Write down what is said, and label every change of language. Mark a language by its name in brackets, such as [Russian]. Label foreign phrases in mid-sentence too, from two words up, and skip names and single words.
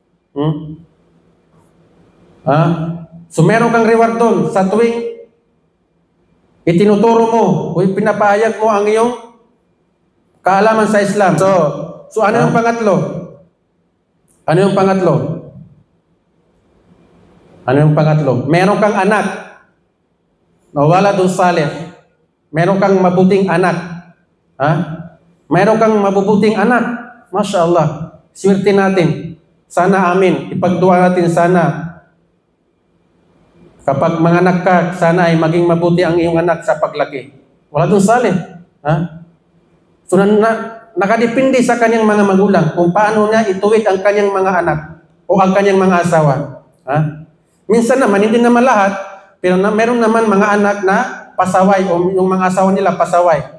[Filipino] So meron kang reward doon sa tuwing itinuturo mo o pinapahayag mo ang iyong kaalaman sa Islam. So ano yung pangatlo? Ano yung pangatlo? Ano yung pangatlo? Meron kang anak na [Arabic] ولد صالح. [Filipino] Meron kang mabuting anak. Meron kang mabubuting anak. [Arabic] ما شاء الله. [Filipino] Swerte natin. Sana amin. Ipagdua natin sana. Kapag manganak ka, sana ay maging mabuti ang iyong anak sa paglaki. [Arabic] ولد صالح. [Filipino] So nakadepende sa kanyang mga magulang kung paano niya ituwid ang kanyang mga anak o ang kanyang mga asawa. Minsan naman, hindi naman lahat, pero meron naman mga anak na pasaway o yung mga asawa nila pasaway.